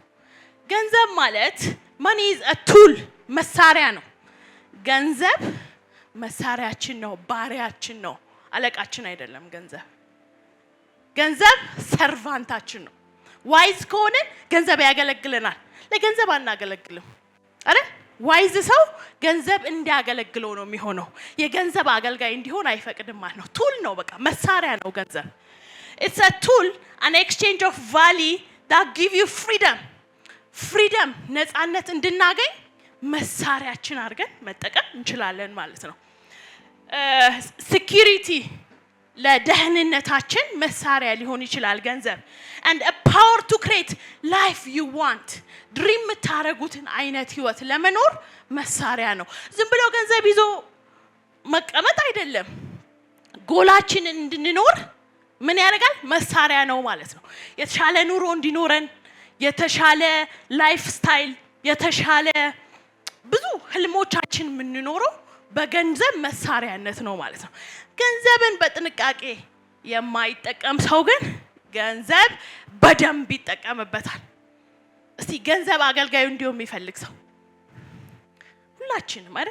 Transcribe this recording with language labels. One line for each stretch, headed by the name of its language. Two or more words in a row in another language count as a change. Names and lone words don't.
Amharic: ገንዘብ ማለት
English: money is a tool
Amharic: መሳሪያ ነው። ገንዘብ መሳሪያችን ነው፣ ባሪያችን ነው፣ አለቃችን አይደለም። ገንዘብ ሰርቫንታችን ነው። ዋይዝ ከሆነን ገንዘብ ያገለግለናል። ለገንዘብ አናገለግልም አይደል? ዋይዝ ሰው ገንዘብ እንዲያገለግለው ነው የሚሆነው። የገንዘብ አገልጋይ እንዲሆን አይፈቅድም ማለት ነው። ቱል ነው፣ በቃ መሳሪያ ነው ገንዘብ።
English: it's a tool an exchange of value that give you freedom
Amharic: ነፃነት እንድናገኝ መሳሪያችን አድርገን መጠቀም እንችላለን ማለት ነው። security ለደህንነታችን መሳሪያ ሊሆን ይችላል ገንዘብ።
English: and a power to create life you want
Amharic: ድሪም የምታረጉትን አይነት ህይወት ለመኖር መሳሪያ ነው። ዝም ብሎ ገንዘብ ይዞ መቀመጥ አይደለም። ጎላችንን እንድንኖር ምን ያደርጋል? መሳሪያ ነው ማለት ነው። የተሻለ ኑሮ እንዲኖረን፣ የተሻለ
English: life style፣
Amharic: የተሻለ ብዙ ህልሞቻችን የምንኖረው በገንዘብ መሳሪያነት ነው ማለት ነው። ገንዘብን በጥንቃቄ የማይጠቀም ሰው ግን ገንዘብ በደንብ ይጠቀምበታል። እስቲ ገንዘብ አገልጋዩ እንዲሆን የሚፈልግ ሰው ሁላችንም አይደል?